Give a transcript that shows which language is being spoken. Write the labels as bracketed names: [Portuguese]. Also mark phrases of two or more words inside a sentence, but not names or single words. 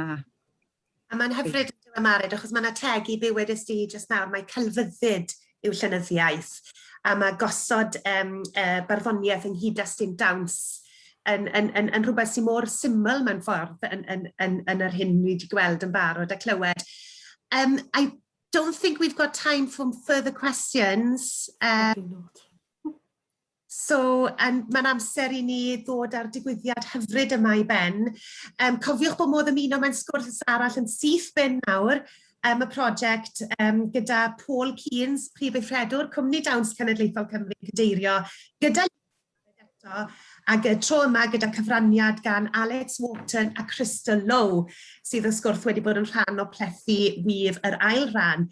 [Welsh] A mae'n hyfryd yn Mared, achos mae'n ategu be wedys di jyst nawr, mae celfyddyd yw llenyddiaeth, a mae gosod barddoniaeth ynghyd destun dawns yn rhywbeth sy'n mor syml mewn ffordd yn yr hyn ni wedi gweld yn barod a clywed. [English] I don't think we've got time for further questions. So, [Welsh] mae'n amser i ni ddod ar digwyddiad hyfryd yma i ben. Cofiwch bod modd ymuno mewn sgwrs arall yn syth ben nawr, y prosiect gyda Paul Keynes, Prif Weithredwr, Cwmni Dawns Cenedlaethol Cymru Cadeirio, gyda eto, ac y tro yma gyda cyfraniad gan Alex Wharton a Crystal Lowe, sydd wrth gwrs wedi bod yn rhan o plethu wyf yr ail ran.